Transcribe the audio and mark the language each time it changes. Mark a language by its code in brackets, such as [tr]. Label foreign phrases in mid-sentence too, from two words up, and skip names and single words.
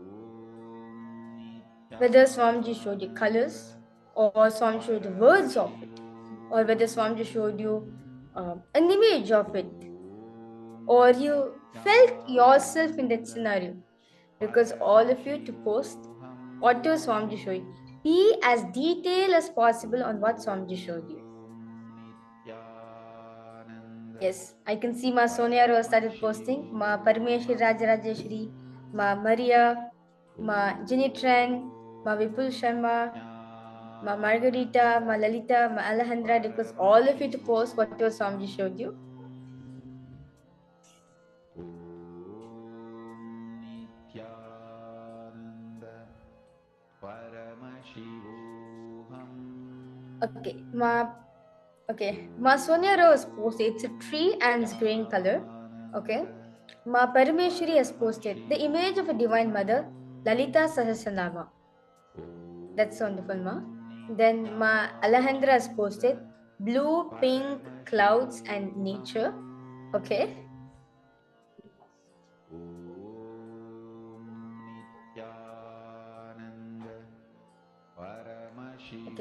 [en] Whether Swamiji showed you colors, or Swamiji showed you the words of it, or whether Swamiji showed you an image of it, or you felt yourself in that scenario. Because all of you to post whatever Swamiji showed you. Be as detailed as possible on what Swamiji showed you. Yes, I can see Ma Sonia Rose started posting, Ma Parameshwari Rajarajeshwari, Ma Maria, Ma Jenny Tran, Ma Vipul Sharma, Ma Margarita, Ma Lalita, Ma Alejandra, request all of you to post whatever Swamiji showed you. Okay, Ma Sonia Rose posted it's a tree and it's green color. Okay. Ma Parameshwari has posted the image of a divine mother, Lalita Sahasranama. That's wonderful, Ma. Then Ma Alejandra has posted blue, pink, clouds, and nature. Okay. Okay.